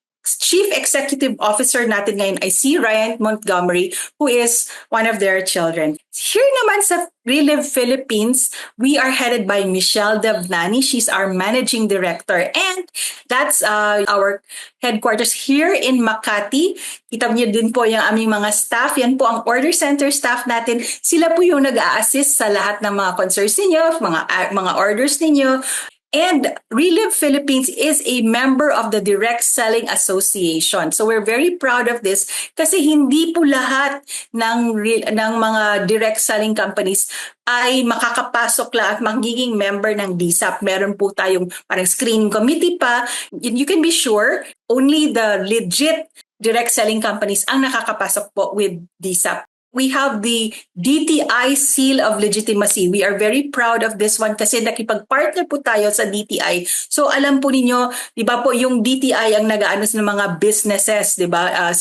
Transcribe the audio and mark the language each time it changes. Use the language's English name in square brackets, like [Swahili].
[English] Chief Executive Officer [Filipino] natin ngayon ay si [English] Ryan Montgomery, who is one of their children. Here naman sa Relive Philippines, we are headed by Michelle Davnani. She's our managing director. And that's our headquarters here in Makati. [Filipino] Kita niyo din po yung aming mga staff. Yan po ang order center staff natin. Sila po yung nag-a-assist sa lahat ng mga concerns ninyo, mga orders ninyo. [English] And Relive Philippines is a member of the Direct Selling Association. So we're very proud of this [Filipino] kasi hindi po lahat ng mga direct selling companies ay makakapasok lang at magiging member ng DSAP. Meron po tayong parang screening committee pa. [English] You can be sure only the legit direct selling companies [Filipino] ang nakakapasok po with DSAP. [English] We have the DTI Seal of Legitimacy. We are very proud of this one [Filipino] kasi nakipag-partner po tayo sa DTI. So alam po ninyo, di ba po yung DTI ang nag-aano ng mga businesses, di ba?